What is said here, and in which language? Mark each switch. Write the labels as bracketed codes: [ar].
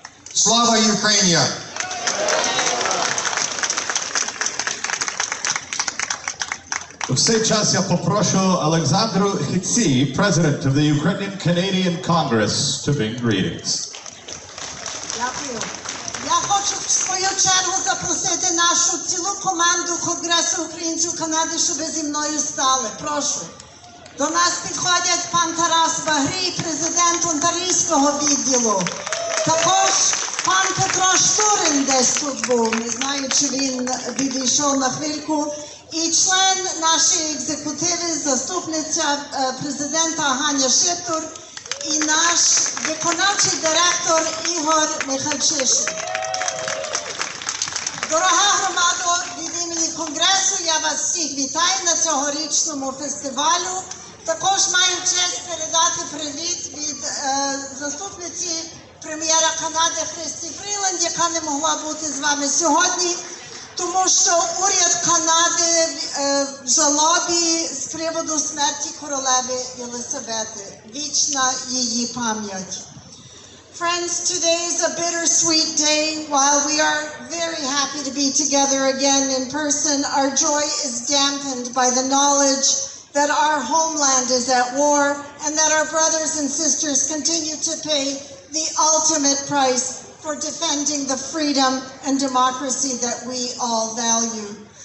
[uk] Slava Ukrainia! В цей час я попрошу [en] Олександру Хіці, President of the Ukrainian Canadian Congress, to bring greetings. [uk] Дякую. Я хочу в свою чергу запросити нашу цілу команду Конгресу українців Канади, щоб ви зі мною стали. Прошу. До нас підходять пан Тарас Багрій, президент Онтарійського відділу. Також пан Петро Штурин десь тут був, не знаю, чи він відійшов на хвильку. І член нашої екзекутиви, заступниця президента Ганя Шиптур і наш виконавчий директор Ігор Михальчишин. Дорога громадо, від імені Конгресу я вас всіх вітаю на цьогорічному фестивалю. Також маю честь передати привіт від заступниці прем'єра Канади Христі Фріланд, яка не могла бути з вами сьогодні, тому що уряд Канади в жалобі з приводу смерті королеви Єлисавети. Вічна її пам'ять. [en] Friends, today is a bittersweet day. While we are very happy to be together again in person, our joy is dampened by the knowledge that our homeland is at war and that our brothers and sisters continue to pay the ultimate price for defending the freedom and democracy that we all value.